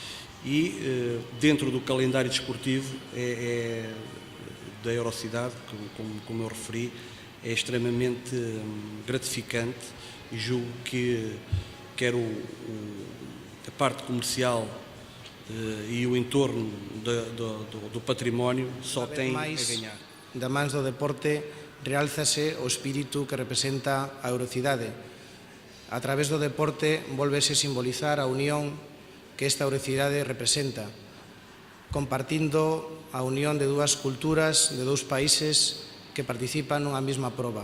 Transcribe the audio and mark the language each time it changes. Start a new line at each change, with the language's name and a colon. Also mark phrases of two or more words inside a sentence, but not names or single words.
Portuguese: E dentro do calendário desportivo da Eurocidade, como eu referi, é extremamente gratificante e julgo que quer a parte comercial e o entorno do património só tem a ganhar.
Galician: Da mans do deporte realzase o espírito que representa a Eurocidade. A través do deporte volvese simbolizar a unión que esta Eurocidade representa, compartindo a unión de dúas culturas, de dous países que participan nunha mesma proba.